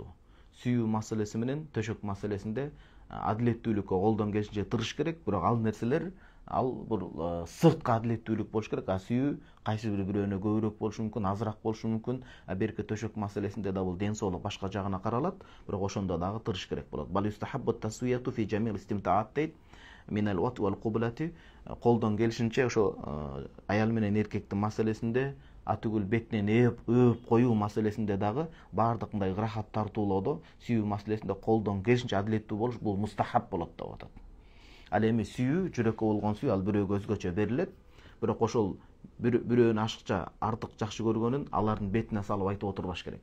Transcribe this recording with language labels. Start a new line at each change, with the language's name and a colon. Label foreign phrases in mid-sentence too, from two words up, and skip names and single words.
Kyrgyz: Сүйүү маселеси менен төшөк маселесинде адилеттүүлүккө колдон келишинче тырыш керек, бирок ал нерселер ал бир сырткы адилеттүүлүк болуш керек. Сүйүү кайсы бирөөнө көбүрөөк болушу мүмкүн, азыраак болушу мүмкүн. Берки төшөк маселесинде да бул ден соолук башка жагына каралат, бирок ошондо дагы тырыш керек болот.
Arabic: بل يستحب التسوية في جميل الاستمتاع дейт. من الوطء والقبلة,
Kyrgyz: колдон келишинче ошо аял менен эркектин маселесинде атүгүл бетинен өөп коюу маселесинде дагы баардык мындай ырахат тартуулоодо сүйүү маселесинде колдон келишинче адилеттүү болуш бул мустахаб болот деп атат. Ал эми сүйүү, жүрөккө болгон сүйүү ал бирөөгө өзгөчө берилет, бирок ошол бирөөнү ашыкча артык жакшы көргөнүн алардын бетине салып айтып отурбаш керек.